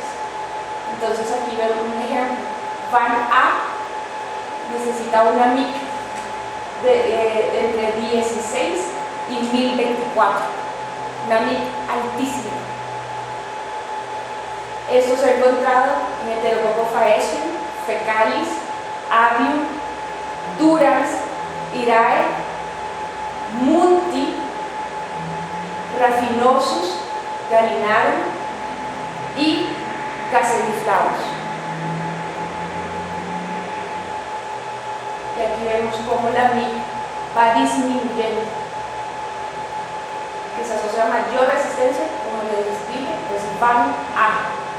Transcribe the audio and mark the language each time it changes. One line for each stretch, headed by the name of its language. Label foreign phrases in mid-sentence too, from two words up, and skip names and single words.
Spanish: Entonces aquí vemos un ejemplo. VAN-A necesita una MIC entre 16 y 1024, una MIC altísima. Esto se ha encontrado en Enterococo faecium, fecalis, avium, durans, irae, munti, raffinosus, gallinarum y caseliflavus. Y aquí vemos cómo la MIC va disminuyendo, que se asocia a mayor resistencia, como les dije, pues van a.